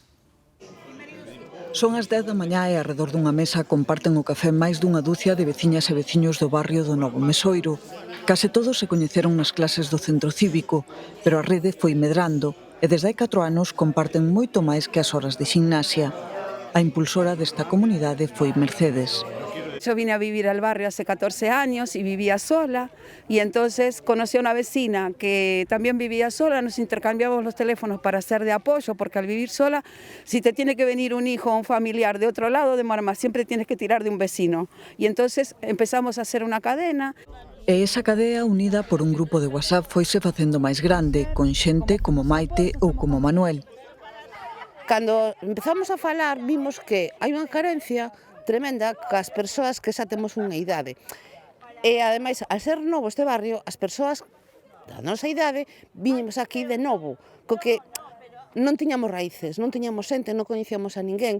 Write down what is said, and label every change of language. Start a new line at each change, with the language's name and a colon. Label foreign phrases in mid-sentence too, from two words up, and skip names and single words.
Galician: Son as 10 da mañá e arredor dunha mesa comparten o café máis dunha dúcia de veciñas e veciños do barrio do Novo Mesoiro. Case todos se coñeceron nas clases do centro cívico, pero a rede foi medrando e desde hai 4 anos comparten moito máis que as horas de ximnasia. A impulsora desta comunidade foi Mercedes.
Spanish: Yo vine a vivir al barrio hace 14 años y vivía sola y entonces conocí a una vecina que también vivía sola, nos intercambiamos los teléfonos para ser de apoyo porque al vivir sola, si te tiene que venir un hijo o un familiar de otro lado de Marma, siempre tienes que tirar de un vecino y entonces empezamos a hacer una cadena.
Galician: E esa cadea unida por un grupo de WhatsApp foise facendo máis grande, con xente como Maite ou como Manuel. Cando empezamos a falar vimos que hai unha carencia tremenda cas persoas que xa temos unha idade. E, ademais, al ser novo este barrio, as persoas da nosa idade viñemos aquí de novo, co que non tiñamos raíces, non tiñamos xente, non coñecíamos a ninguén.